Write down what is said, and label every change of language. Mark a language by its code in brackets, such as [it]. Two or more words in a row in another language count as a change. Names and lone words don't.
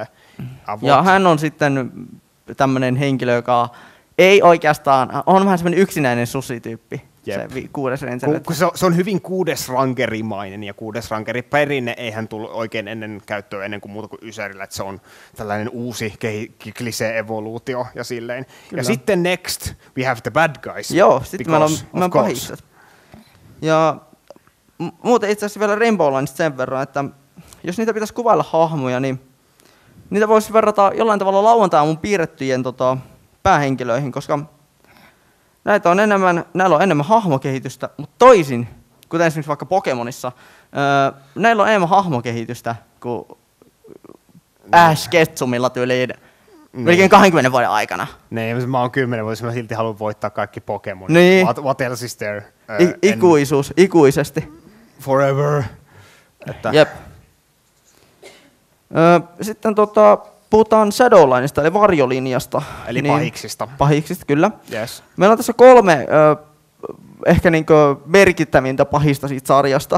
[fi] Ja hän on sitten tämmöinen henkilö, joka ei oikeastaan, on vähän semmoinen yksinäinen susityyppi. Jep. Se 6. Ranger. Se on hyvin 6. rankerimainen, ja 6. rankeri perinne eihän tullut oikein ennen käyttöön ennen kuin muuta kuin Ysärillä, että se on tällainen uusi klisee-evoluutio ja silleen. Kyllä. Ja sitten [en] next we have the bad guys. [fi] Joo, sitten meillä on pahikset. Ja muuten itse asiassa vielä Rainbow Lineista sen verran, että jos niitä pitäisi kuvailla hahmoja, niin niitä voisi verrata jollain tavalla lauantai-aamun piirrettyjen päähenkilöihin, koska näillä on enemmän hahmokehitystä, mutta toisin, kuten esimerkiksi vaikka Pokemonissa, näillä on enemmän hahmokehitystä kuin Ash Ketchumilla tyyliin melkein 20 vuoden aikana. Niin, mä oon 10 vuotta, mä silti haluan voittaa kaikki Pokemonit. Niin. [en] What else is there? [fi] Ikuisesti. [en] Forever. Että. [fi] Jep. Sitten puhutaan Shadowlineista, eli varjolinjasta. Eli pahiksista. Pahiksista, kyllä. Yes. Meillä on tässä 3 ehkä merkittävintä pahista siitä sarjasta.